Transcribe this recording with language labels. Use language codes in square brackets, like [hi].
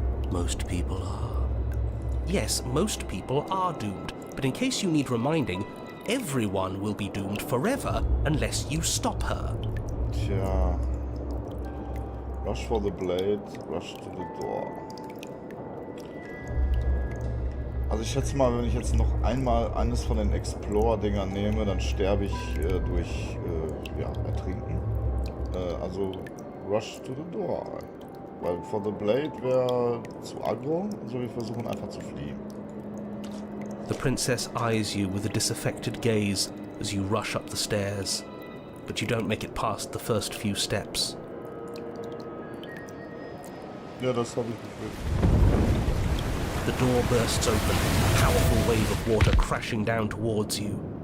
[en] Most people are. Yes, most people are doomed. But in case you need reminding, everyone will be doomed forever unless you stop her. [de] Tja. [en] Rush for the blade, rush to the door. [de] Also ich schätze mal, wenn ich jetzt noch einmal eines von den Explorer-Dingern nehme, dann sterbe ich durch Ertrinken. Also [en] rush to the door. [de] Weil [en] for the blade [de] wäre zu aggro, also wir versuchen einfach zu fliehen. [en] The princess eyes you with a disaffected gaze as you rush up the stairs, but you don't make it past the first few steps. [de] Ja, das habe ich gefühlt. [en] The door bursts open, a powerful wave of water crashing down towards you.